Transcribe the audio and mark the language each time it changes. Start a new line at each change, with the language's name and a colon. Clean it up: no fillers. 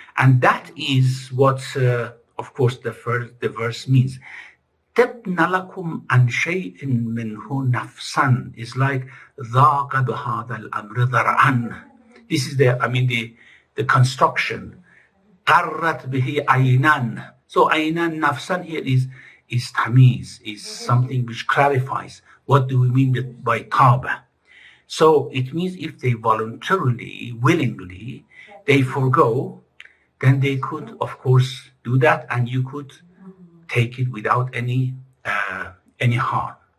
English: And that is what, of course, the verse means.
Arabic: تَبْنَ لَكُمْ عَنْ شَيْءٍ مِّنْهُ نَفْسًا
English: is like
Arabic: ذَاقَ بِهَذَا الْأَمْرِ ذَرْعًا.
English: This is the construction.
Arabic: قَرَّتْ بِهِ عَيْنًا.
English: So
Arabic: عَيْنًا نَفْسًا
English: here is tamiz, is something which clarifies what do we mean by taba. So it means if they voluntarily, willingly, they forgo, then they could, of course, do that, and you could take it without any harm.